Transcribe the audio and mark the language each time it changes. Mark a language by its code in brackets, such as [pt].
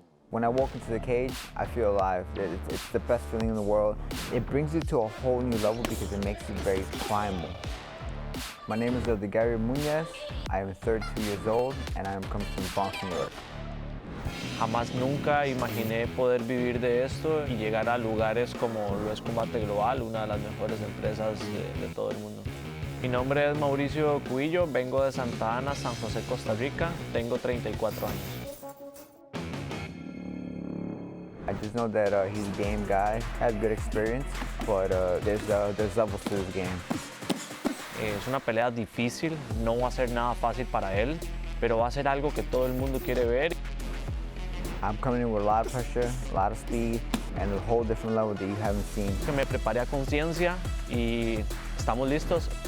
[en] When I walk into the cage, I feel alive. It's the best feeling in the world. It brings you to a whole new level because it makes you very primal. My name is Gerardo Muñiz. I am 32 years old and I am coming from Bronx, New York. [es] Jamás nunca imaginé poder vivir de esto y llegar a lugares como lo es Combate Global, una de las mejores empresas de todo el mundo. Mi nombre es Mauricio Cubillo, vengo de Santa Ana, San José, Costa Rica, tengo 34 años. [en] I just know that he's a game guy, has good experience, but there's levels to his game. [es] Es una pelea difícil, no va a ser nada fácil para él, pero va a ser algo que todo el mundo quiere ver. [en] I'm coming in with a lot of pressure, a lot of speed, and a whole different level that you haven't seen. [es] Que me preparé a conciencia y estamos listos.